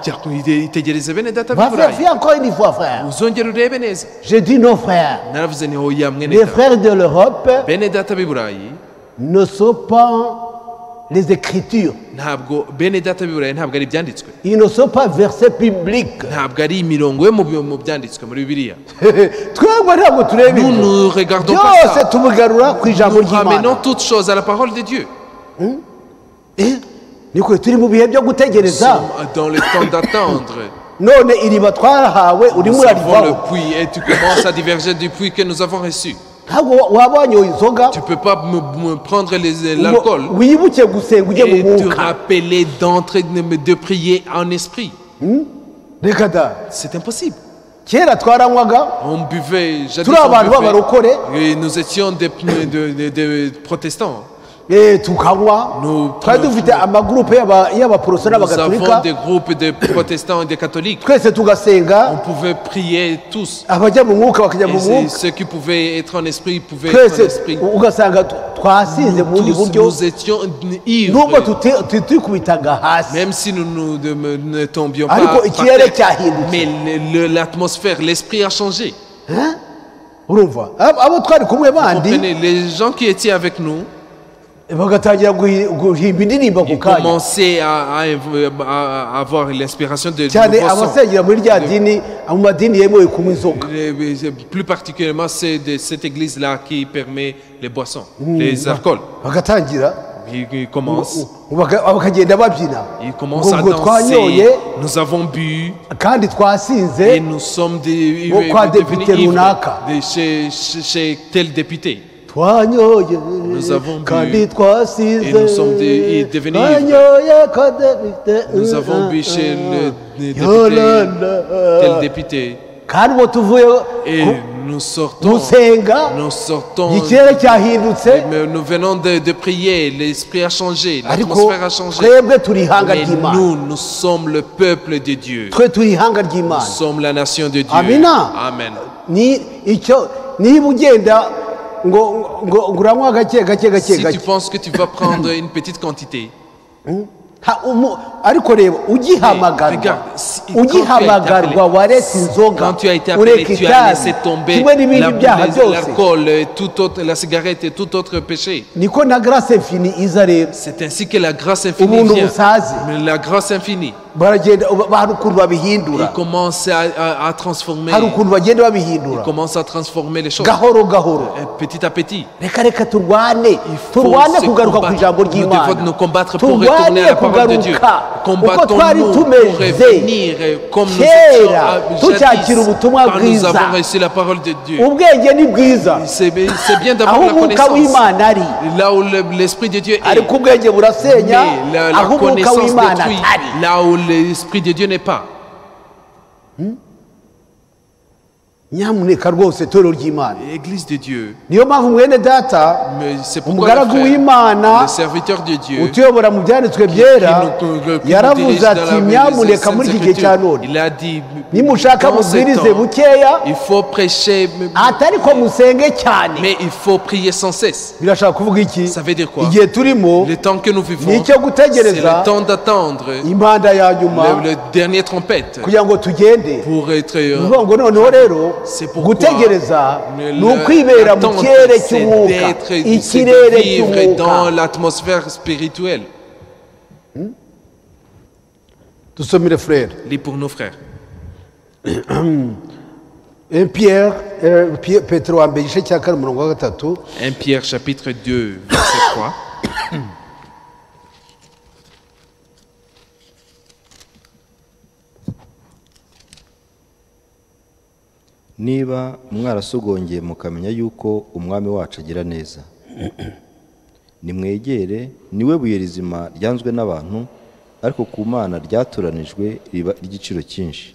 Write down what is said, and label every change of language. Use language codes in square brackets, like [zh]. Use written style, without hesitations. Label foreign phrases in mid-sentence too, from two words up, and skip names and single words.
[rw] Jya itegereze bene data b'i va Burayi. [fr] vérifier encore une fois frère [rw] Uzongera urebe neza. [fr] je dis nos frères [rw] Naravuze ni hoya mwene [fr] les [rw] data. [fr] frères de l'Europe [rw] Bene data b'i Burayi [fr] ne sont pas les écritures [rw] ntabwo bene data b'i Burayi ntabwo ari ibyanditswe. [fr] ils ne sont pas versets bibliques [rw] Ntabwo ari imirongo yo mu byanditswe muri Bibiliya. twebwe ntabwo tureba [fr] Nous [rw] ibyo [fr] ne regardons pas [rw] byose [fr] ça. [rw] tubigarura ku ijambo [fr] Nous ramenons [rw] ry'Imana [fr] toutes choses à la parole de Dieu. [rw] niko turi mu bihe byo [fr] Nous [rw] gutegereza [fr] sommes dans le temps d'attendre. [rw] none iriba twarahawe urimo [fr] Nous avons le [rw] urarivaho [fr] puits et tu commences à diverger du puits que nous avons reçu. [rw] ntabwo waba wanyoye inzoga [fr] Tu ne peux pas me prendre l'alcool [rw] ngo wibuke gusenga ujye mu [fr] et te [rw] mwuka [fr] rappeler d'entrer, de prier en esprit. [rw] reka da [fr] C'est impossible. [rw] kera twaranywaga [fr] On buvait, jadis [rw] turi abantu [fr] on buvait, [rw] b'abarokore [fr] et nous étions des protestants. [rw] tukanywa [fr] Nous- [rw] twari dufite amagrupe y'abaporoso [fr] Nous avons [rw] n'abagatolika [fr] des groupes de protestants et de catholiques. [rw] twese tugasenga [fr] On pouvait prier tous. [rw] abajya mu mwuka bakajya mu [fr] Et [rw] mwuka [fr] ceux qui pouvaient être en esprit pouvaient être en [rw] twese [fr] esprit. [rw] ugasanga twasinze mu bundi [fr] Tous, [rw] buryo [fr] nous étions [rw] nubwo [fr] ivres. [rw] tutikubitaga hasi [fr] Même si nous ne tombions pas [rw] ariko [fr] par [rw] ikirere [fr] terre. [rw] cyahindutse [fr] Mais l'atmosphère, l'esprit a changé. [rw] urumva abo twari kumwe bandi [fr] Comprenez, les gens qui étaient avec nous, [rw] bagatangira guhimba indirimbo ku [fr] ils [rw] kanya [fr] commençaient à avoir l'inspiration de [rw] cyane [fr] nouveaux sons. [rw] abasengera muri rya dini mu madini yemewe kunywa inzoga [fr] Plus particulièrement, c'est de cette église-là qui permet les boissons, les alcools. [rw] bagatangira [fr] Ils commencent, [rw] bakagenda babyina [fr] ils commencent à [rw] ngo [fr] danser. [rw] twanyoye [fr] Nous avons bu [rw] kandi [fr] et [rw] twasinze [fr] nous sommes [rw] Ngo kwa [fr] devenus [rw] député [fr] ivres [rw] runaka. [fr] chez tel député. [rw] twanyoye [fr] Nous avons bu [rw] kandi twasize [fr] et nous sommes devenus ivres. [rw] twanyoye kwa depite [fr] Nous avons bu chez le député, [rw] Yolanda. [fr] tel député. [rw] kandi ubu tuvuye [fr] Et nous sortons, [rw] gusenga ikirere cyahindutse [fr] mais nous venons de prier, l'esprit a changé, [rw] ariko [fr] l'atmosphère a changé. [rw] twebwe turi ihanga [fr] Mais [rw] ry'imana [fr] nous sommes le peuple de Dieu. [rw] twe turi ihanga [fr] Nous [rw] ry'imana [fr] sommes la nation de Dieu. [rw] Amina. [fr] Amen. [rw] ni icyo niba ugenda ngo uranywa gake gake gake [fr] Si tu [rw] gake [fr] penses que tu vas prendre une petite quantité, [rw] ariko reba ugihamagarwa [fr] regarde, [rw] ugihamagarwa waretse inzoga [fr] quand tu as été appelé, [rw] ureka [fr] tu as [rw] itabi [fr] laissé tomber [rw] kimwe n'ibindi byaha byose [fr] l'alcool, la cigarette et tout autre péché. [rw] niko na [fr] grace infini [rw] iza rero [fr] C'est ainsi que la grâce infinie [rw] ubuntu [fr] vient. [rw] busaze [fr] Mais la grâce infinie, [rw] baragenda hari ukuntu [fr] il [rw] babihindura [fr] commence à transformer, [rw] hari ukuntu bagenda babihindura [fr] il commence à transformer les choses [rw] gahoro gahoro [fr] petit à petit. [rw] reka turwane [fr] faut [rw] turwane [fr] se [rw] kugaruka ku [fr] combattre. [rw] ijambo [fr] Nous devons [rw] ry'imana [fr] nous combattre pour retourner à la parole de Dieu. [rw] uko twari [fr] Combattons-nous pour [rw] tumeze [fr] revenir comme nous [rw] kera [fr] étions [rw] tucyakira [fr] jadis, [rw] ubutumwa [fr] quand nous [rw] bwiza [fr] avons reçu la parole de Dieu. [rw] ubwenge ni bwiza [fr] C'est bien [rw] aho [fr] d'avoir la [rw] umwuka [fr] connaissance. [rw] w'imana ari [fr] Là où l'Esprit de Dieu est. [rw] ariko ubwenge burasenya [fr] Mais la [rw] aho umwuka [fr] connaissance [rw] w'imana [fr] détruit. [rw] atari [fr] Là où l'Esprit de Dieu n'est pas. [rw] nyamuneka rwose itorero ry'imana [fr] Église de Dieu. [rw] niyo mpamvu mwene data [fr] Mais c'est pourquoi [rw] umugaragu [fr] le frère, [rw] w'imana [fr] le serviteur de Dieu, [rw] utuyobora mu byanditswe byera [fr] qui nous [rw] yaravuze [fr] dirige dans [rw] ati [fr] la [rw] nyamuneka muri iki gihe cya none [fr] il a dit, [rw] nimushaka [fr] dans ce [rw] mubwirize [fr] temps, [rw] bukeya [fr] il faut prêcher, [rw] atari ko musenge cyane [fr] mais il faut prier sans cesse. [rw] birashaka kuvuga iki [fr] Ça veut dire quoi? [rw] igihe turimo [fr] Le temps que nous vivons, [rw] ni icyo [fr] c'est [rw] gutegereza [fr] le temps d'attendre [rw] impanda ya nyuma [fr] le dernier trompette [rw] kugira ngo tugende [fr] pour être [rw] ni ukuvuga ngo noneho rero [fr] C'est pourquoi [rw] gutegereza ni ukwibera mu kirere cy'umwuka, ikirere [fr] de vivre dans [rw] cy'umwuka. [fr] l'atmosphère spirituelle. [rw] Dusomere frere. [fr] Lis pour nos frères. [rw] Petero wa mbere igice cya kane umurongo wa gatatu. [fr] 1 Pierre chapitre 2 verset 3. [rw] niba mwarasogongeye mukamenya yuko umwami wacu agira neza, nimwegere, niwe buye rizima ryanzwe n'abantu, ariko ku Mana ryatoranijwe riba ry'igiciro cyinshi.